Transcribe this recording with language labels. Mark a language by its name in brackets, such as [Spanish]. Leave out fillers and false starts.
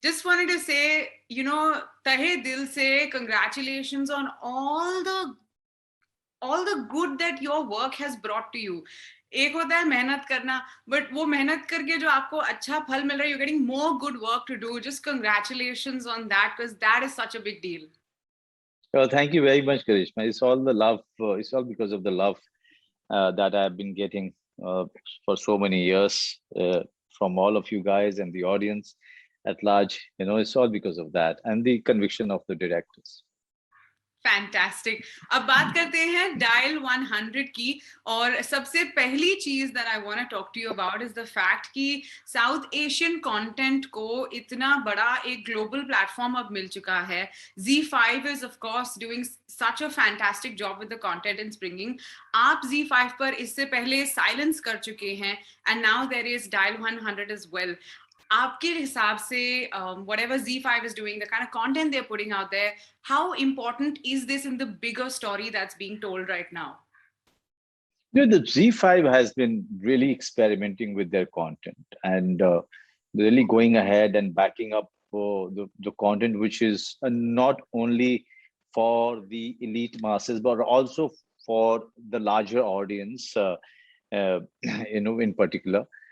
[English] Just wanted to say, [Hindi] tahe dil se [English] congratulations on all the good that your work has brought to you. [Hindi] एक होता है मेहनत करना, but वो मेहनत करके जो आपको अच्छा फल मिल रहा है, [English] you're getting more good work to do. Just congratulations on that, because that is such a big deal. Thank you very much, Karishma. It's all the love. It's all because of the love that I've been getting for so many years from all of you guys and the audience at large. It's all because of that and the conviction of the directors. [Hindi] Fantastic. अब बात करते हैं dial 100 की. और सबसे पहली चीज [English] that I want to talk to you about is the fact [Hindi] कि साउथ एशियन कंटेंट को इतना बड़ा एक ग्लोबल प्लेटफॉर्म अब मिल चुका है. [English] Z5 is of course doing such a fantastic job with the content and bringing. [Hindi] आप Z5 पर इससे पहले साइलेंस कर चुके हैं, [English] and now there is Dial 100 as well. [Hindi] आपके हिसाब से [English] whatever Z5 is doing, the kind of content they're putting out there, how important is this in the bigger story that's being told right now? The Z5 has been really experimenting with their content and really going ahead and backing up the content, which is not only for the elite masses, but also for the larger audience, uh, in particular.